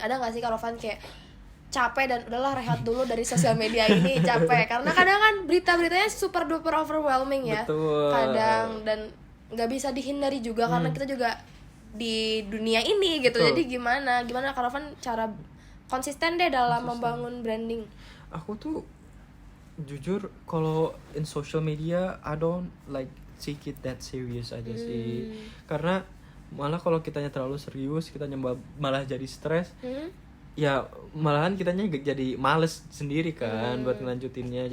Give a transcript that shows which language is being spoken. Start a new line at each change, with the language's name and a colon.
Indonesian: Ada nggak sih Karavan kayak capek dan udahlah rehat dulu dari sosial media ini, capek karena kadang kan berita-beritanya
English: super duper overwhelming
Indonesian: ya. Betul. Kadang, dan nggak bisa dihindari juga karena kita juga di dunia ini gitu. Betul. Jadi gimana Karavan cara konsisten deh dalam membangun branding? Aku tuh jujur kalau
English: in social media I don't like take it that serious
Indonesian: aja sih. Karena malah kalau kitanya terlalu serius, kitanya malah jadi stres. Ya malahan kitanya jadi males sendiri kan buat ngelanjutinnya.